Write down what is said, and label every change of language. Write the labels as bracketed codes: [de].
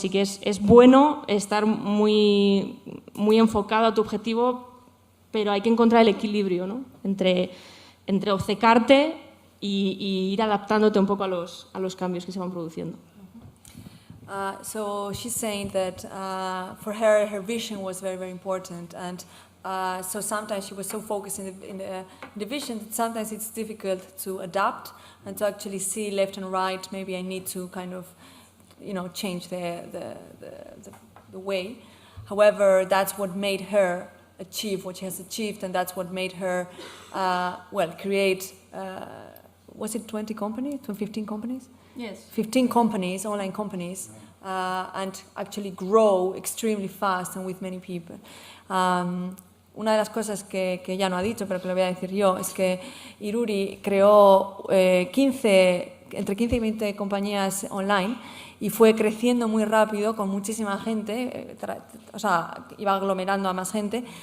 [es] Así que es bueno estar muy enfocado a tu objetivo, pero hay que encontrar el equilibrio, ¿no?, entre obcecarte y ir adaptándote un poco a los cambios que se van produciendo. [en] So she's saying that for her vision was very, very important, and so sometimes she was so focused in the vision that sometimes it's difficult to adapt and to actually see left and right. Maybe I need to kind of, change the way. However, that's what made her achieve what she has achieved, and that's what made her, create, was it 20 companies, 15 companies? Yes. 15 companies, online companies, and actually grow extremely fast and with many people. [es] Una de las cosas que ella no ha dicho, pero que lo voy a decir yo, es que Iruri creó entre 15 y 20 compañías online, y fue creciendo muy rápido con muchísima gente, iba aglomerando a más gente.